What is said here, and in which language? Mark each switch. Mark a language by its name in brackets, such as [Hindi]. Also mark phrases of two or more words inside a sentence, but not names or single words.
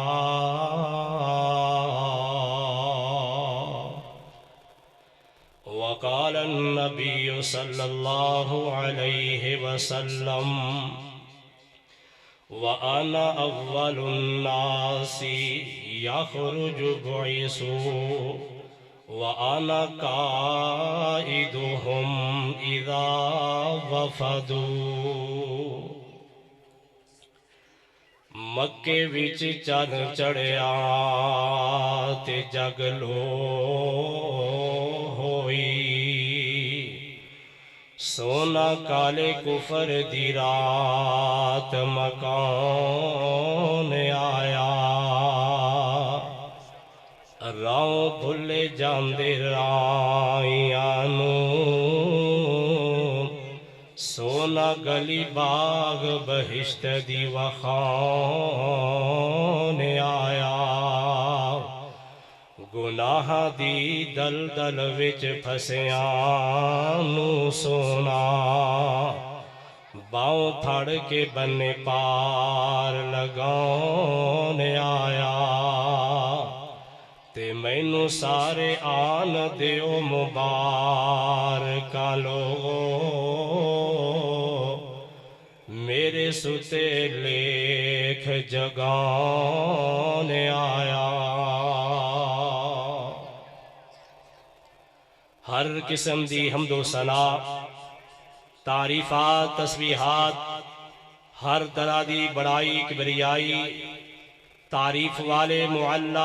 [Arabic] وقال النبي صلى الله عليه وسلم وأنا أول الناس يخرج بعث وأنا قائدهم إذا وفدوا. [Punjabi] مکے وچ چن چڑھیا تے جگ لو ہوئی. سونا کالے کفر دی رات مکان آیا. راہ بھلے جاندے رائیاں نوں. سونا گلی باغ بہشت دی وخان آیا. گناہ دی دلدل وچ پھسیاں نوں سونا باؤں پھڑ کے بنے پار لگان آیا. تے مینوں سارے آن دیو مبارکاں لوگو. میرے ستے لیکھ جگانے آیا. ہر قسم دی حمد و ثنا، تعریفات، تسبیحات، ہر طرح دی بڑائی کبریائی، تعریف والے معلا